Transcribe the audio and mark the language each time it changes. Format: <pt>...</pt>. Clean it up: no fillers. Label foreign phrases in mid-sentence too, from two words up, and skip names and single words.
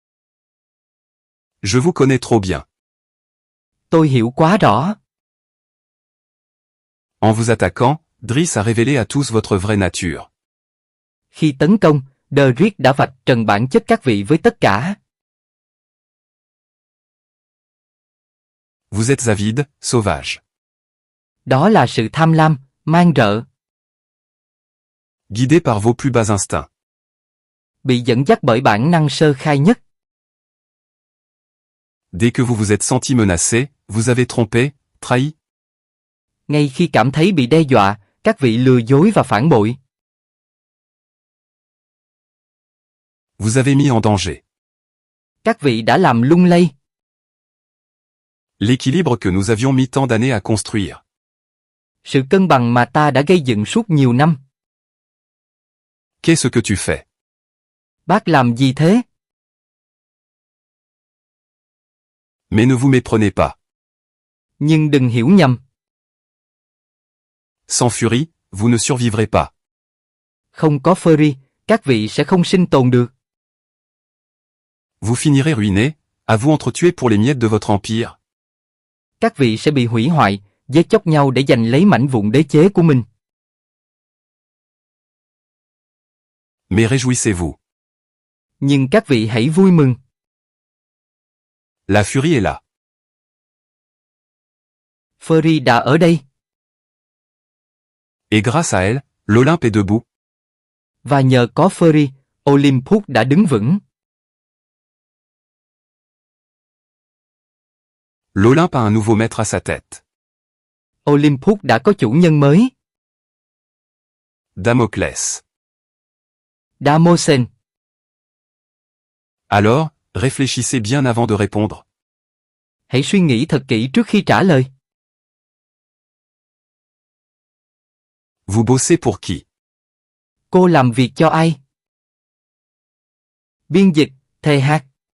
<fr>Je vous connais trop bien.</fr> <vi>Tôi hiểu quá rõ.</vi> <fr>En vous attaquant, Driss a révélé à tous votre vraie nature.</fr> <vi>Khi tấn công, Derick đã vạch trần bản chất các vị với tất cả.</vi> <fr>Vous êtes avide, sauvage.</fr> <vi>Đó là sự tham lam, man rợ.</vi> <fr>Guidé par vos plus bas instincts.</fr> <vi>Bị dẫn dắt bởi bản năng sơ khai nhất.</vi> <fr>Dès que vous vous êtes senti menacé, vous avez trompé, trahi.</fr> <vi>Ngay khi cảm thấy bị đe dọa, các vị lừa dối và phản bội.</vi> <fr>Vous avez mis en danger.</fr> <vi>Các vị đã làm lung lay.</vi> <fr>L'équilibre que nous avions mis tant d'années à construire.</fr> <vi>Sự cân bằng mà ta đã gây dựng suốt nhiều năm.</vi> <fr>Qu'est-ce que tu fais?</fr> <vi>Bác làm gì thế?</vi> <fr>Mais ne vous méprenez pas.</fr> <vi>Nhưng đừng hiểu nhầm.</vi> <fr>Sans furie, vous ne survivrez pas.</fr> <vi>Không có Fury, các vị sẽ không sinh tồn được.</vi> <fr>Vous finirez ruiné, à vous entretuer pour les miettes de votre empire.</fr> <vi>Các vị sẽ bị hủy hoại, giết chóc nhau để giành lấy mảnh vụn đế chế của mình.</vi> <fr>Mais réjouissez-vous.</fr> <vi>Nhưng các vị hãy vui mừng.</vi> <fr>La furie est là.</fr> <vi>Fury đã ở đây.</vi> <fr>Et grâce à elle, l'Olympe est debout.</fr> <vi>Và nhờ có Fury, Olympus đã đứng vững.</vi> <fr>L'Olympe a un nouveau maître à sa tête.</fr> <vi>Olympus đã có chủ nhân mới.</vi> <fr>Damoclès.</fr> <vi>Damosen.</vi> <fr>Alors, réfléchissez bien avant de répondre.</fr> <vi>Hãy suy nghĩ thật kỹ trước khi trả lời.</vi> <fr>Vous bossez pour qui?</fr> <vi>Cô làm việc cho ai? Biên dịch, Thề Hạc.</vi>